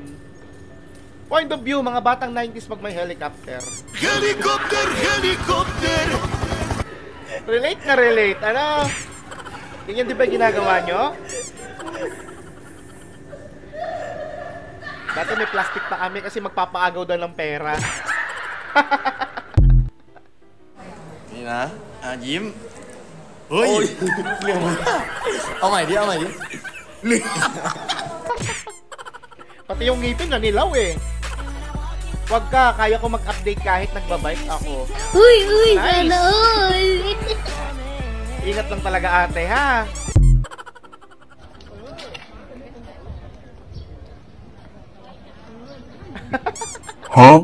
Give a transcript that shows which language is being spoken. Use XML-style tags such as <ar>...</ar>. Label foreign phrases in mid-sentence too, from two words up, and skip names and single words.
<en>Point of view,</en> <tl>mga batang 90s pag may helicopter. Helicopter, helicopter! Relate na relate, ano? Ganyan di ba yung ginagawa nyo? Dati may plastic pa kami kasi magpapaagaw daw ng pera.</tl> <th>นี่นะยิ้มเฮ้ยเหลืองมากเอาใหม่ดิเอาใหม่ดิเหลือง</th> <tl>Pati yung ngipin na nilaw eh. Wag ka, kaya ko mag-update kahit nagbabike ako. Uy, Nice. sana all. Ingat lang talaga ate ha. Huh?</tl>